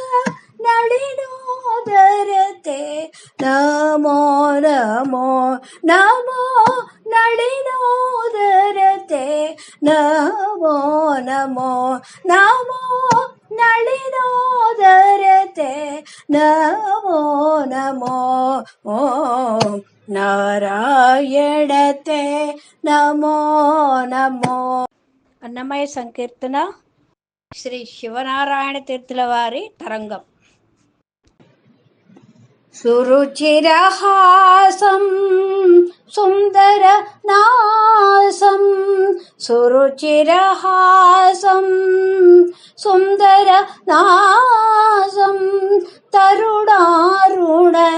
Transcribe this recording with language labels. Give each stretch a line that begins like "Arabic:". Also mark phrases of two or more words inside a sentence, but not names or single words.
Sanskrit: नलिनोदरते नमो नमो नमो नलिनोदरते नमो नमो नमो नलिनोदरते नमो नमो नारायणते नमो नमो।
Telugu: అన్నమయ్య సంకీర్తన శ్రీ శివనారాయణ తీర్థుల వారి తరంగం.
Sanskrit: సురుచిరహాసం సుందర నాసం సురుచిరహాసం సుందర నాసం తరుణారుణ